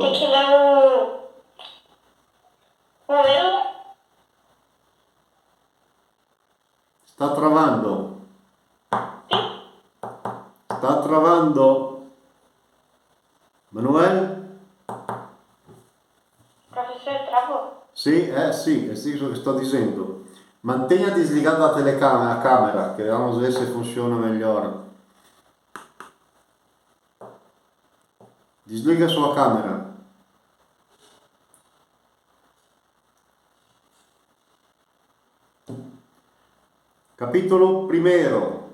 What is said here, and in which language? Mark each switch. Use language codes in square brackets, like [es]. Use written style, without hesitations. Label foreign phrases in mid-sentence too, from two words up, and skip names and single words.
[pt] Tem que ler o eu. Está travando. Está travando. Manuel? Professor, travou. [it] Sì, sì, è isso che sto dicendo. Mantenha desligata a telecamera, [pt] a câmera, che vamos ver se funciona melhor. Desliga a sua câmera. [it] Capitolo primeiro.